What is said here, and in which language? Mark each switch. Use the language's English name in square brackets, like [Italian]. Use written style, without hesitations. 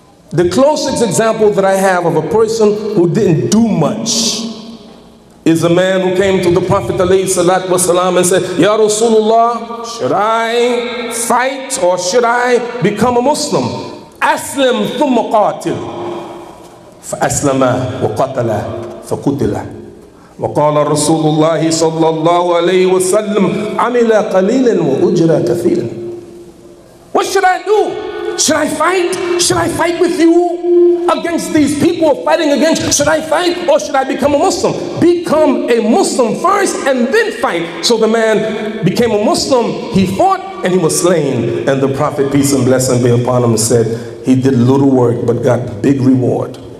[English] The closest example that I have of a person who didn't do much is a man who came to the Prophet ﷺ and said, Ya Rasulullah, should I fight or should I become a Muslim? [Arabic] Aslim thumma qatil. فَأَسْلَمَا وَقَتَلَا فَقُتِلَا. وقال رسول الله صلى الله عليه وسلم عمل قليلا وأجر كثيرا. [English] What should I do? Should I fight? Should I fight with you against these people fighting against? Should I fight or should I become a Muslim? Become a Muslim first and then fight. So the man became a Muslim, he fought and he was slain. And the Prophet, peace and blessing be upon him, said he did little work but got big reward.